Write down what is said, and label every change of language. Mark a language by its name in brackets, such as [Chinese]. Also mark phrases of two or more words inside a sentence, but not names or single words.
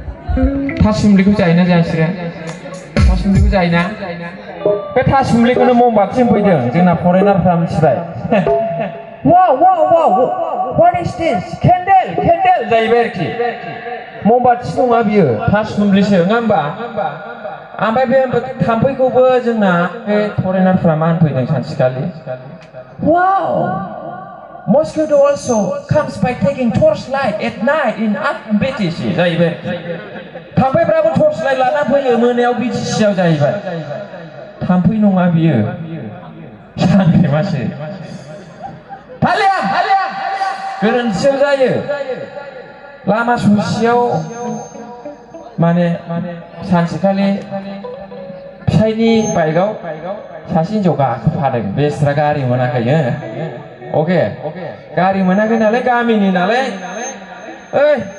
[Bodo] थासुमलिखौ जायोना जायासै थासुमलिखौ जायोना बे थासुमलिखौनो ममबाथिजों फैदों जोंना फरेनारफ्रा मिथिबाय वाव वाव वाव [English] what is this candle [Bodo] जाहैबाय आरोखि ममबाथि नङा बियो थासुमलिसो नङा होमबा ओमफ्राय बे थाम्फैखौबो जोंना बे फरेनारफ्रा मा होनफैदों सानसेखालि वाव [English] Mosquito also comes by taking torchlight at night in [Bodo] BTC जाहैबाय थाम्फैफ्राबो torchlight लाना फैयो मोनायाव BTCआव जाहैबाय थाम्फै नङा बियो सानख्रेमासो थालिया गोरोन्थियाव जायो लामा ससेयाव माने सानसेखालि फिसायनि बाइकआव सासे हिनजाव गाखोफादों बेस्रा गारि मोनाखै अके गारि मोनाखै नालाय गामिनि नालाय ओइ